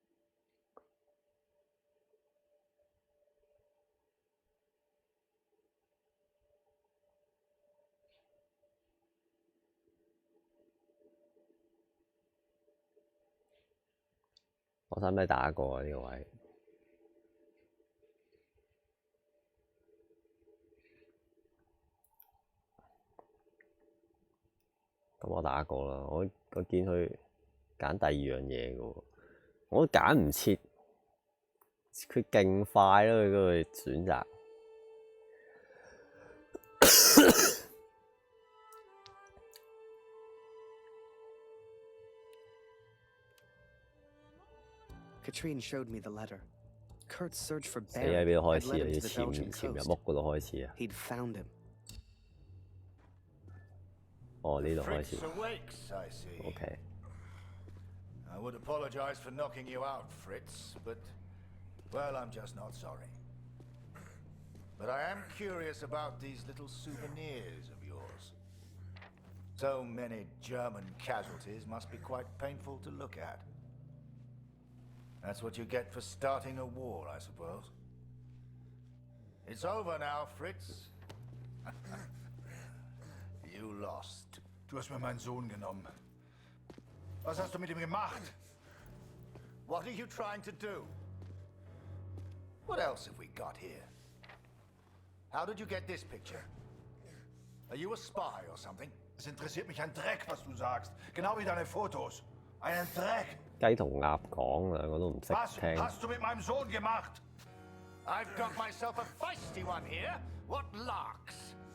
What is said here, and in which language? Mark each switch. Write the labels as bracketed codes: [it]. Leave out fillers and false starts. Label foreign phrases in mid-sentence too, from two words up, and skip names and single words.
[yue] 我使唔使打過啊？呢個位咁我打過啦。我見佢揀第二樣嘢嘅喎，我都揀唔切，佢勁快咯，佢嗰個選擇。 [en] Katrine showed me the letter. Kurt's search for [yue] 死喺 [en] Barrett [yue] 邊度開 [en] had [yue] 始 [en] led [yue] 啊？ [en] him [yue] 要 [en] to the Belgian [yue] 潛入 [en] coast. [yue] 屋嗰度開始啊？ [en] He'd found him. [yue] 哦，呢度開始。 [en] Fritz awakes, I see. OK。 I would apologize for knocking you out, Fritz, but, well, I'm just not sorry. But I am curious about these little souvenirs of yours. So many German casualties must be quite painful to look at. That's what you get for starting a war, I suppose. It's over now, Fritz. You lost. [de] Du hast mir meinen Sohn genommen. Was hast du mit ihm gemacht? [en] What are you trying to do? What else have we got here? How did you get this picture? Are you a spy or something? [de] Es interessiert mich ein Dreck, was du sagst. Genau wie deine Fotos. Einen Dreck. [yue] 雞同鴨講啊，我都唔識 [de] Was [yue] 聽。 [de] hast du mit meinem Sohn gemacht? [en] I've got myself a feisty one here. What larks?